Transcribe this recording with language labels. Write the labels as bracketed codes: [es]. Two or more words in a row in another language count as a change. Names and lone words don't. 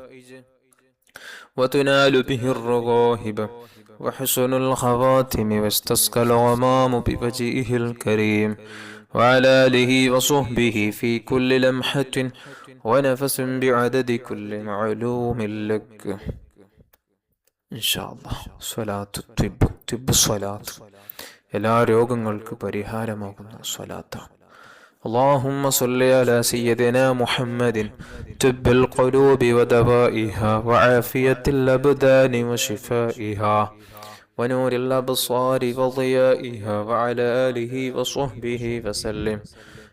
[ar] وتنال به الرغائب وحسن الخواتم واستسقى الغمام بوجهه الكريم وعلى آله وصحبه في كل لمحة ونفس بعدد كل معلوم لك. إن شاء الله صلاة الطب الصلاة [ml] എല്ലാ രോഗങ്ങൾക്ക് പരിഹാരമാകുന്ന സ്വലാത്താണ്. [ar] اللهم صل على سيدنا محمد طب القلوب ودوائها وعافية الأبدان وشفائها ونور الأبصار وضيائها وعلى آله وصحبه وسلم.